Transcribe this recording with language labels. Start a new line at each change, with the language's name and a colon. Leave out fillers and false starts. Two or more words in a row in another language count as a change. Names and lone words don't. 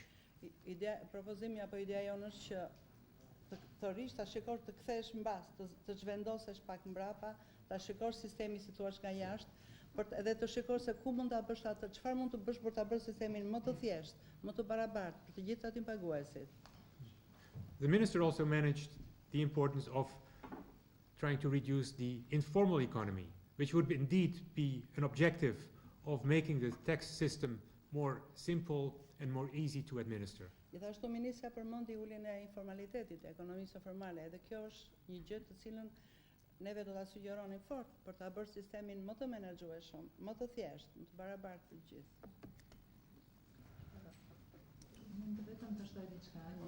Albanian: Propozimi apo ideja jonë është që të rish ta shikosh të kthesh mbas, të zhvendosesh pak mbrapa, ta shikosh sistemi si thua nga jashtë, edhe të shikosh se ku mund ta bësh atë, çfarë mund të bësh për ta bërë sistemin më të thjeshtë, më të barabartë për të gjithë aty paguesit.
English: The minister also managed the importance of trying to reduce the informal economy, which would indeed be an objective of making the tax system more simple and more easy to administer.
Albanian: Gjithashtu ministra përmendi uljen e informalitetit, e ekonomisë formale, edhe kjo është një gjë të cilën neve do ta sugjeronim fort për ta bërë sistemin më të menaxhueshëm, më të thjeshtë, më të barabartë për gjithë. Mund vetëm të shtoj diçka.